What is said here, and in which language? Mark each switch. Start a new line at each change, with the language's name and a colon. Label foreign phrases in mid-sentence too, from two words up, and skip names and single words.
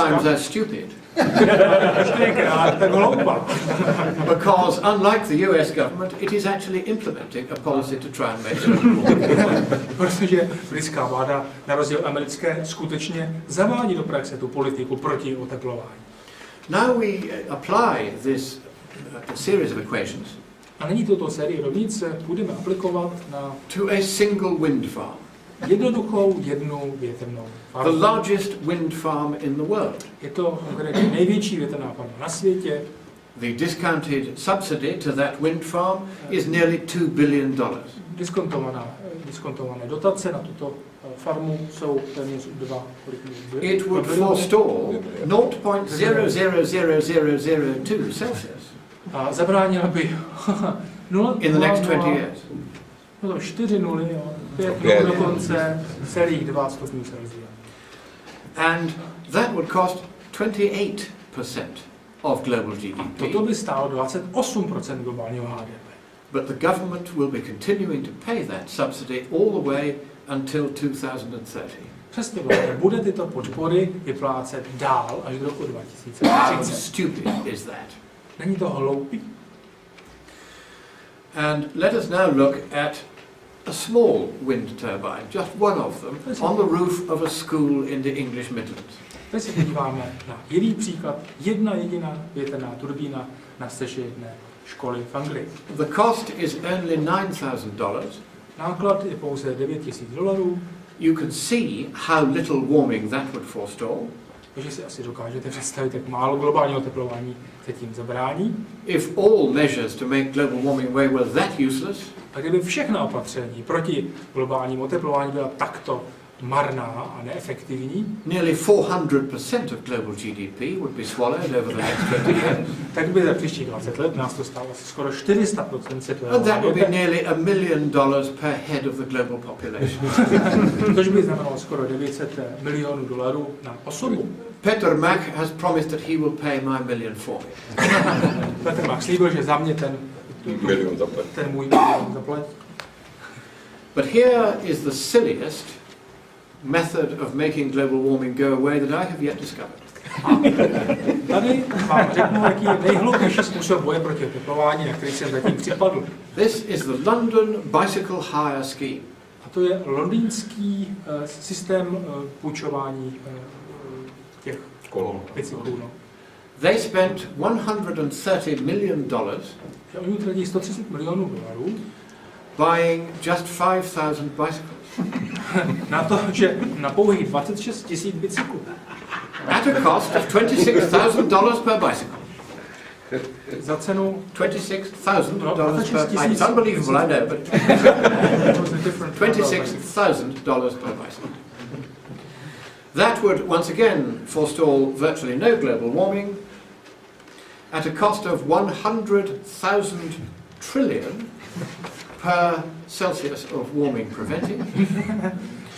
English: times as stupid.
Czech: 4krát tak hloupá.
English: Because unlike the US government, it is actually implementing a policy to try and make sure.
Czech: Protože britská vláda, na rozdíl americké, skutečně zavádí do praxe tu politiku proti oteplování.
English: Now we apply this series of equations
Czech: A nyní tuto sérii rovnic budeme aplikovat na
English: to a single wind farm,
Czech: jednoduchou jednu větrnou
English: the
Czech: farmu.
English: largest wind farm in the world.
Czech: Je to konkrétně největší větrná farma na světě.
English: The discounted subsidy to that wind farm is nearly $2 billion.
Czech: Diskontované dotace na tuto farmu jsou téměř 2
English: It would forestall 0.000002 Celsius
Czech: a zabránila by 0,
English: in the next 20 years.
Czech: No 4 nuly, jo, 5 nul dokonce, celých 2 stupňů Celsia.
English: And that would cost 28% of global
Czech: Toto
English: GDP.
Czech: by stálo 28% globálního HDP.
English: But the government will be continuing to pay that subsidy all the way until 2030.
Czech: Přesto vláda bude tyto podpory vyplácet dál až do roku
English: How
Czech: 2030.
English: stupid is that?
Czech: Není to hloupý?
English: And let us now look at a small wind turbine, just one of them, on the roof of a school in the English Midlands.
Czech: Teď se podíváme na jiný příklad. Jedna jediná větrná turbína na střeše jedné školy v Anglii.
English: The cost is only $9,000.
Czech: Náklad je pouze $9,000,
English: You can see how little warming that would forestall.
Czech: takže si asi dokážete představit, jak málo globálního oteplování se tím zabrání.
English: If all measures to make global warming away were that useless,
Czech: A kdyby všechna opatření proti globálnímu oteplování byla takto marná a neefektivní,
English: nearly 400% of global GDP would be swallowed over the next 20 years.
Czech: tak by za příštích 20 let nás to stálo asi skoro 400% světového
English: And that would be
Czech: HDP,
English: nearly $1 million per head of the global population.
Czech: což by znamenalo skoro $900 milionů na osobu.
English: Peter Mac has promised that he will pay my million for me.
Czech: Petr Mach slíbil, že za mě ten můj milion zaplatí.
English: But here is the silliest method of making global warming go away that I have yet discovered.
Czech: Tady vám řeknu, jaký je nejhloupější způsob boje proti oteplování, na který jsem zatím připadl.
English: This is the London Bicycle Hire Scheme.
Czech: A to je londýnský systém půjčování těch bicyklů. No.
English: They spent $130 million
Czech: Že oni utratí $130 milionů
English: buying just 5,000 bicycles.
Czech: na to, že na pouhých 26 000 bicyklů.
English: At a cost of $26,000 per bicycle.
Czech: Za cenu
English: $26,000 per bicycle. It's unbelievable, I know, but $26,000 per bicycle. That would once again forestall virtually no global warming at a cost of 100,000 trillion per Celsius of warming prevented.